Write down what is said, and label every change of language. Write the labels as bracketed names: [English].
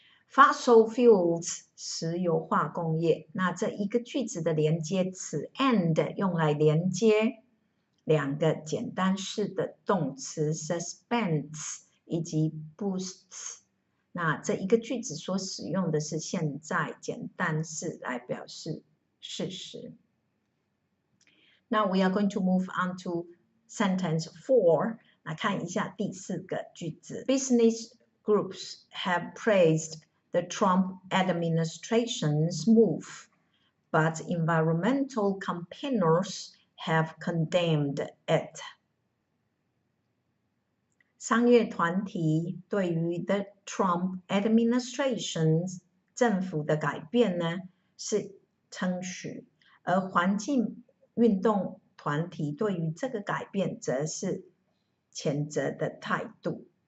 [Chinese] Fossil fuels 石油化工业，那这一个句子的连接词 and 用来连接2个简单式的动词 suspends 以及 boosts。那这一个句子所使用的是现在简单式来表示事实。 [English] Now we are going to move on to sentence 4。 [Chinese] 来看一下第4个句子。 [English] Business groups have praised the Trump administration's move, but environmental campaigners have condemned it. [Chinese] 商业团体对于 the Trump administration 政府的改变呢是称许，而环境运动团体对于这个改变则是谴责的态度。